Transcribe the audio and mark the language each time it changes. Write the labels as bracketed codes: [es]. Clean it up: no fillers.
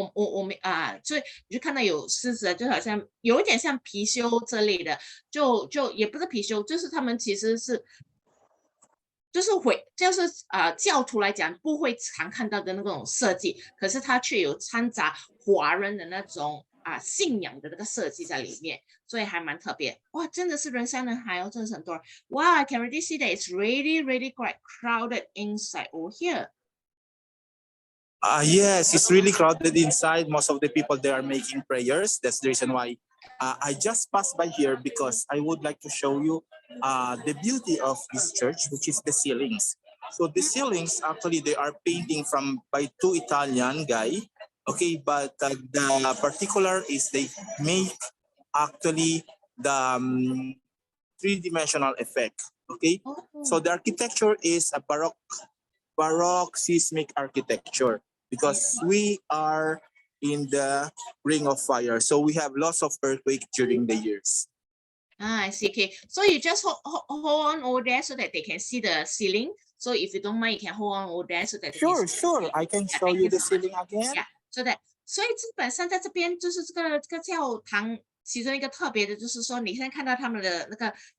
[zh] 我没所以你就看到有狮子，就好像有一点像貔貅这类的，就也不是貔貅，就是他们其实是。就是教徒来讲不会常看到的那种设计，可是它却有掺杂华人的那种信仰的那个设计在里面，所以还蛮特别。哇，真的是人山人海哦，真的是很多人。 [en] 哇 I can already see that it's really quite crowded inside over here. Yes, it's really crowded inside. Most of the people there are making prayers. That's the reason why I just passed by here because I would like to show you the beauty of this church, which is the ceilings. So the ceilings, actually, they are painting by 2 Italian guy. Okay, but the particular is they make actually the 3-dimensional effect. Okay, so the architecture is a Baroque seismic architecture because we are in the ring of fire, so we have lots of earthquake during the years. I see. Okay, so you just hold on over there so that they can see the ceiling. So if you don't mind, you can hold on over there so that they can see. Sure, I can show you the ceiling again. Yeah, so that [zh] 所以基本上在这边就是这个教堂其中一个特别的就是说，你现在看到他们的那个